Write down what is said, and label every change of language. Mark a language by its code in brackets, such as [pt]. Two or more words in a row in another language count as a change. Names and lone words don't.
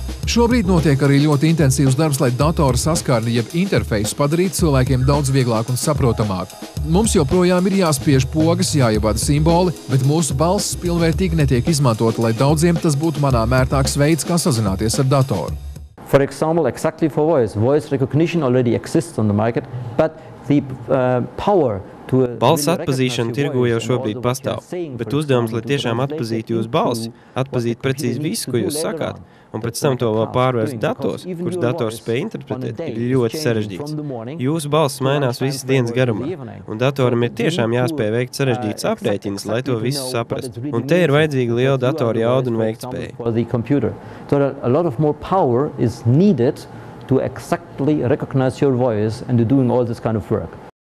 [lv] Šobrīd notiek arī ļoti intensīvs darbs, lai datora saskarni jeb interfeisu padarītu cilvēkiem daudz vieglāk un saprotamāk. Mums joprojām ir jāspiež pogas, jāievada simboli, bet mūsu balss pilnvērtīgi netiek izmantota, lai daudziem tas būtu manāmērtāks veids, kā sazināties ar datoru. [en] For example, exactly for voice recognition already exists on the market, but the power [lv] balss atpazīšana tirgu jau šobrīd pastāv, bet uzdevums, lai tiešām atpazītu jūsu balsi, atpazīt precīzi visu, ko jūs sakāt, un pēc tam to vēl pārvērst datos, kurus dators spēj interpretēt, ir ļoti sarežģīts. Jūsu balss mainās visas dienas garumā, un datoram ir tiešām jāspēj veikt sarežģītas aprēķinas, lai to visu saprastu. Un te ir vajadzīga liela datora jauda un veiktspēja. [en] To exactly recognize your voice and doing all this kind of work.